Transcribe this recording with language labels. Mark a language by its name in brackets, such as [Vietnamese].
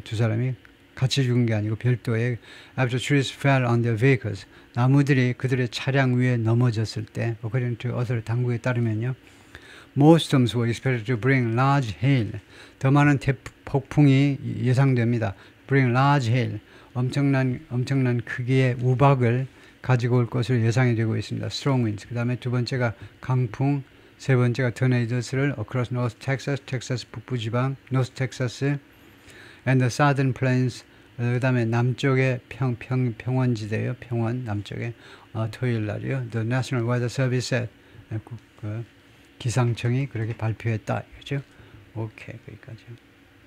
[Korean] 두 사람이 같이 죽은 게 아니고 별도의 [English] after trees fell on their vehicles. [Korean] 나무들이 그들의 차량 위에 넘어졌을 때 [English] according to author [Korean] 당국에 따르면요. [English] Most storms were expected to bring large hail. [Korean] 더 많은 폭풍이 예상됩니다. [English] Bring large hail. [Korean] 엄청난 크기의 우박을 가지고 올 것으로 예상이 되고 있습니다. [English] Strong winds. [Korean] 그 다음에 두 번째가 강풍. 세 번째가 [English] tornados를 across North Texas, [Korean] 텍사스 북부지방, [English] North Texas, and the Southern Plains. [Korean] 그 다음에 남쪽의 평원지대요. 평원 남쪽에 토요일 날이요. [English] The National Weather Service said. [Korean] 기상청이 그렇게 발표했다. 그죠? 오케이, 거기까지.